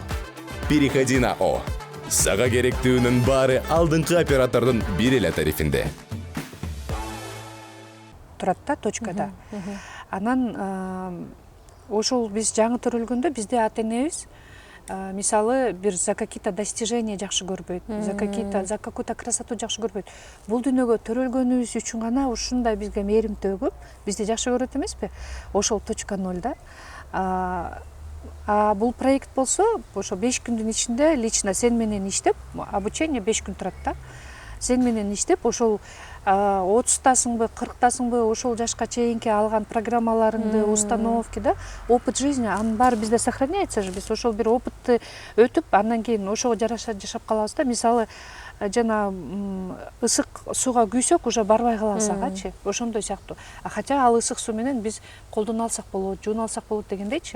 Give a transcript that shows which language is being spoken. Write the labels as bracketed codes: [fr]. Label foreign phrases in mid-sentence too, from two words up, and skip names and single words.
[ru] Переходи на О. [ky] Сага керектүүнүн баары алдыңкы оператордун бир эле тарифинде. Турат да точкада. Анан ошол биз жаңы төрөлгөндө бизде ата-энебиз мисалы бир [ru] за какие-то достижения [ky] жакшы көрбөйт, [ru] за какую-то красоту [ky] жакшы көрбөйт. Бул дүйнөгө төрөлгөнүбүз үчүн гана ушундай бизге мээрим төгүп, бизди жакшы көрөт эмеспи? Ошол точка 0 да. Бул проект болсо, ошо 5 күндүн ичинде лично сен менен иштеп, обучение 5 күн турат да. Сен менен иштеп, ошол 30-тасыңбы, 40-тасыңбы, ошол жашка чейинки алган программаларыңды, [ru] установки да, опыт жизни, [ky] анын баары бизде сохраняется же, биз ошол бир опытты өтүп, андан кийин ошого жараша жашап калабыз да. Мисалы, жана ысык сууга күйсөк, уже барбай калабыз агачы, ошондой сыяктуу. Хотя ал ысык суу менен биз колдоно алсак болот, жууна алсак болот дегендейчи.